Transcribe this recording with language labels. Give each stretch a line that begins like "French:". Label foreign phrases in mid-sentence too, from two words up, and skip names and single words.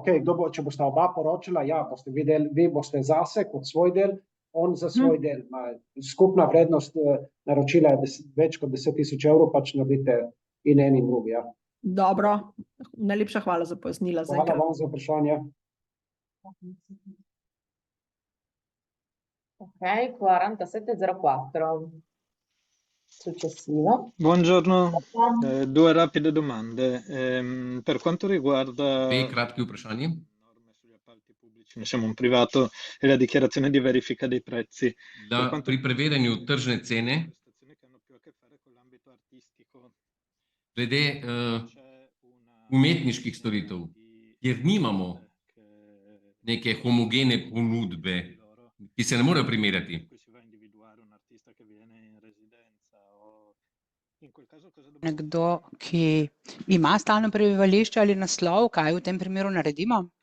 Slovenian: Okay, če boste oba poročila, boste videli, vi boste zase kot svoj del, on za svoj del. Skupna vrednost naročila je več kot 10.000 evrov, pač naredite in en in drugi. Ja. Dobro, najlepša hvala za pojasnila. Hvala vam za vprašanje. Ok, 4704.
Italian: Successivo. Buongiorno, 2 rapide domande. Per quanto riguarda
Slovenian: Dve kratki vprašanji.
Italian: norme sugli appalti pubblici, siamo un privato e la dichiarazione di verifica dei prezzi.
Slovenian: Pri preverjanju tržne cene,
Italian: Prestazioni che hanno più a che fare con l'ambito artistico.
Slovenian: glede umetniških storitev, kjer nimamo neke homogene ponudbe, ki se ne morejo primerjati. Nekdo, ki ima stalno prebivališče ali naslov, kaj v tem primeru naredimo?